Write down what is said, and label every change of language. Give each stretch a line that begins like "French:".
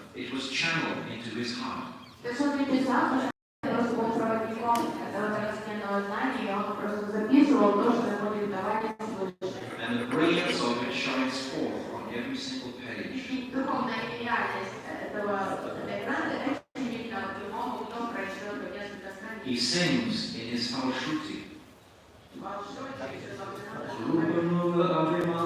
English: It was channeled into his heart.
Russian: То есть он написал, что он был проводником этого трансцендентного знания, и он просто записывал то, что ему диктовали свыше.
English: And the brilliance of it shines forth on every single page.
Russian: И духовная гениальность этого гранта очень видно в любом, кто прочел несколько страниц.
English: He sings in his Falshruti. Rupa